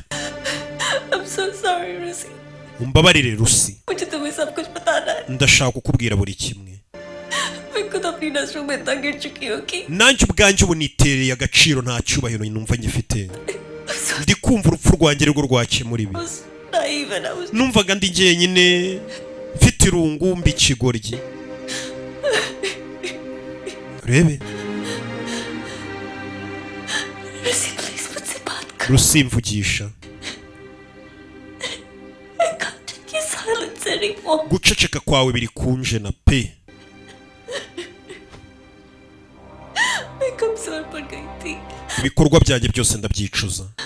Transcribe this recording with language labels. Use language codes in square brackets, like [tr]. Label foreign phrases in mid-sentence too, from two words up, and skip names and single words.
[en] I'm so sorry Rusi [rw] umbabarire Rusi [hi] मुझे तुम्हें सब कुछ बताना है [rw] ndashaka kukubwira buri kimwe [hi] मैं खुद अपनी नजरों में इतना गिर चुकी हूँ कि [rw] nanjye ubwanjye ubu nitereye agaciro nta cyubahiro numva ngifite ndi kumva urupfu rwanjye rwo rwakemura ibi numvaga ndi jyenyine mfite irungu mbi ikigoryi urebe Rusi mvugisha guceceka kwawe biri kunje na pe ibikorwa byanjye byose ndabyicuza